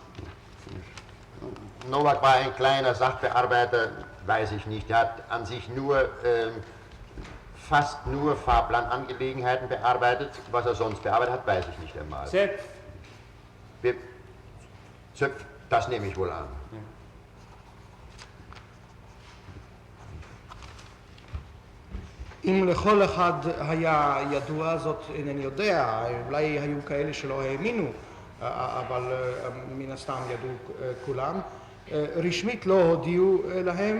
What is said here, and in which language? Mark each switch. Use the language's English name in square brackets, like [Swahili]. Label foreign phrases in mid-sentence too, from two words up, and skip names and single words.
[German] Novak war ein kleiner Sachbearbeiter, weiß ich nicht. Er hat an sich nur, fast nur Fahrplanangelegenheiten bearbeitet. Was er sonst bearbeitet hat, weiß ich nicht einmal. Zepf, Zöpf, das nehme ich wohl an. [Hebrew] אם לכל אחד היה ידוע זאת, אינני יודע, אולי היו כאלה שלא האמינו, אבל מן הסתם ידעו כולם. רשמית לא הודיעו להם.